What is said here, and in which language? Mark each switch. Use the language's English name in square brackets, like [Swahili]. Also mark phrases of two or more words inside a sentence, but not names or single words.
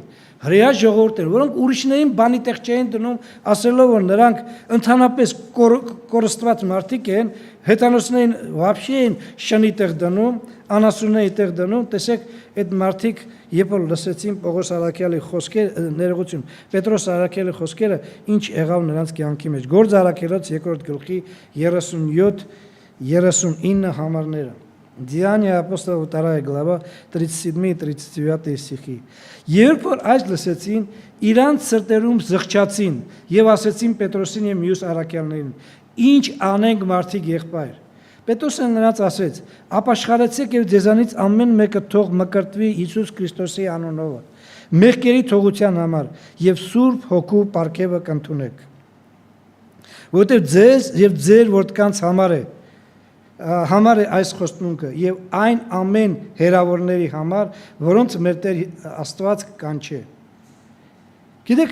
[Armenian] հրեա ժողովուրդ են, որոնք ուրիշներին բանի տեղ չէին դնում, ասելով որ նրանք ընդհանրապես կորստված մարդիկ են, հեթանոսներին вообще են շնի տեղ դնում, անասունների տեղ դնում, տեսեք այդ մարդիկ երբ որ լսեցին Պողոս Արաքյալի խոսքերը, ներողություն, Պետրոս Արաքյալի խոսքերը, ինչ եղավ նրանց կյանքի մեջ։ Գործ Արաքելոց 2-րդ գլխի 37-39 համարները։ [Russian] Деяния апостолов 2 глава 37-39 стихи։ [Armenian] Երբ որ այս լսեցին, իրանց սրտերում զղջացին եւ ասեցին Պետրոսին եւ մյուս առաքյալներին. Ինչ անենք մարդիկ եղբայր։ Պետրոսը նրանց ասեց. ապաշխարեցեք եւ ձեզանից ամեն մեկը թող մկրտվի Հիսուս Քրիստոսի անունով, մեղքերի թողության համար եւ Սուրբ Հոգու պարգևը կընդունեք։ Որտեղ ձեզ եւ ձեր որդկանց համար է այս խոստմունքը եւ այն ամեն հերավորների համար, որոնց մեր Տեր Աստված կանչե։ Գիտեք,